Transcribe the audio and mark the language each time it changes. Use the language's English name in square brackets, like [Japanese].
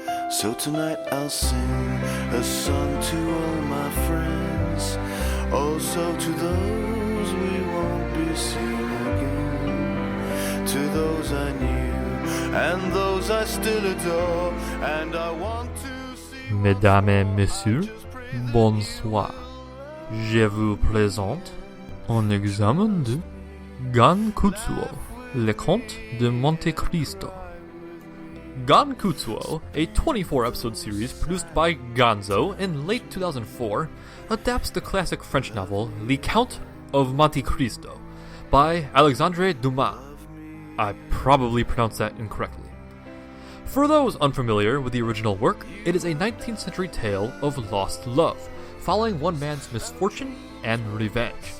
[English] So tonight I'll sing a song to all my friends, also to those we won't be seeing again, to those I knew and those I still adore, and I want to see. [French] Mesdames et messieurs, bonsoir. Je vous présente un examen de Gankutsuou, le conte de Monte Cristo. [English] Gankutsuou, a 24-episode series produced by Gonzo in late 2004, adapts the classic French novel Le Count of Monte Cristo by Alexandre Dumas. I probably pronounced that incorrectly. For those unfamiliar with the original work, it is a 19th century tale of lost love, following one man's misfortune and revenge.